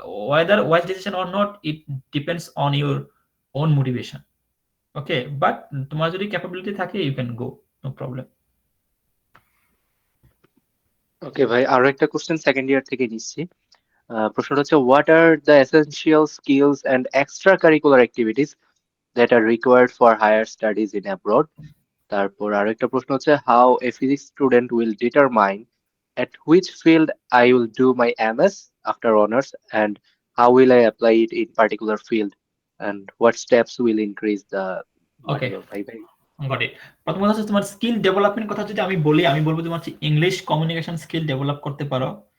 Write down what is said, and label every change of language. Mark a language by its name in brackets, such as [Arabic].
[English] whether wise decision or not, it depends on your own motivation. Okay, but [Bangla] তোমার যদি capability থাকে, [English] you can go, no problem. [Bangla] ওকে ভাই, আরো একটা question second year থেকে নিচ্ছি। প্রশ্নটা হচ্ছে, [English] What are the essential skills and extra curricular activities that are required for higher studies in abroad? [Bangla] তারপর আরো একটা প্রশ্ন হচ্ছে, [English] how a physics student will determine at which field I will do my MS after honors, and how will I apply it in particular field, and what steps will increase the Okay, [Bangla] ভাই ভাই। [English] got it. [Bangla] প্রথম কথা হচ্ছে তোমার skill development কথা যদি আমি বলি, আমি বলবো তোমার হচ্ছে ইংলিশ কমিউনিকেশন স্কিল ডেভেলপ করতে পারো।